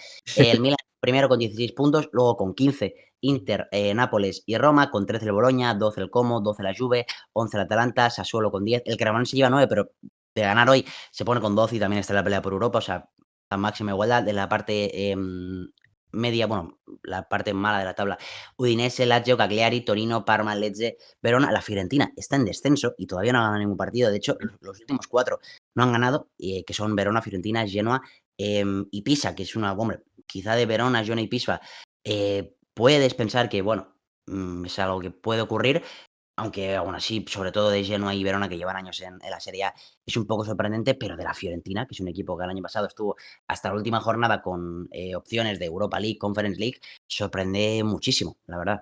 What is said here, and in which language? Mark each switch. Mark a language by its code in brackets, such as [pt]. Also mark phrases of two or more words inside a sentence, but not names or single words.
[es] El Milan primero con 16 puntos, luego con 15 Inter, Nápoles y Roma, con 13 el Bologna, 12 el Como, 12 la Juve, 11 el Atalanta, Sassuolo con 10. El Cremonese lleva 9, pero de ganar hoy se pone con 12 y también está en la pelea por Europa, o sea, a máxima igualdad. De la parte media, bueno, la parte mala de la tabla, Udinese, Lazio, Cagliari, Torino, Parma, Lecce, Verona, la Fiorentina está en descenso y todavía no ha ganado ningún partido. De hecho, los últimos 4 no han ganado, que son Verona, Fiorentina, Genoa y Pisa, que es una, hombre, quizá de Verona, Genoa y Pisa, puedes pensar que, bueno, es algo que puede ocurrir, aunque aún así, sobre todo de Genoa y Verona, que llevan años en la Serie A, es un poco sorprendente, pero de la Fiorentina, que es un equipo que el año pasado estuvo hasta la última jornada con opciones de Europa League, Conference League, sorprende muchísimo, la verdad.